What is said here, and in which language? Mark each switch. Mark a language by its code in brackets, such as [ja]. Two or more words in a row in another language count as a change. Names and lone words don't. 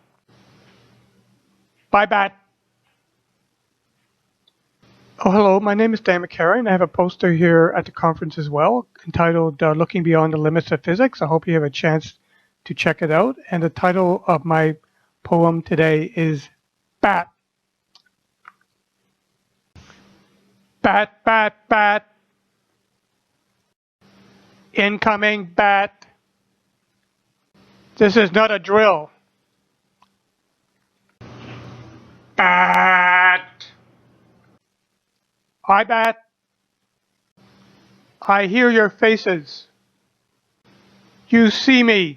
[en] Bye, bat. Oh, hello. My name is Damon Cari, and I have a poster here at the conference as well entitled Looking Beyond the Limits of Physics. I hope you have a chance to check it out. And the title of my poem today is Bat. Bat, bat, bat. Incoming bat. This is not a drill. Bat. I bat. I hear your faces. You see me.